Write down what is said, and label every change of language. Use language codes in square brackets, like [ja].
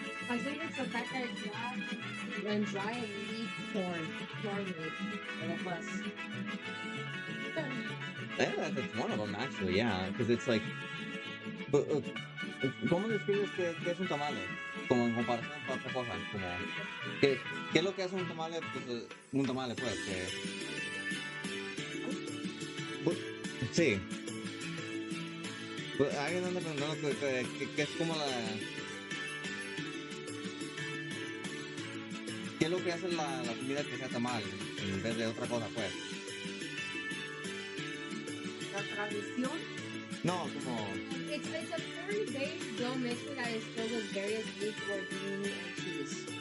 [en] I think it's the fact that it's dry and you eat corn meat, or the husk. Yeah, that's one of them actually. Yeah, because it's like, but, [es] ¿cómo describes qué es un tamale? Como en comparación con otra cosa, como ¿qué es lo que es un tamale? Pues un tamale pues pues, sí. Pues alguien anda preguntando que es como la ¿qué es lo que hace la comida que sea tamal en vez de otra cosa pues? La tradición. No, como [en] It's a very beige dough mixture that is filled with various meats, protein, and cheese.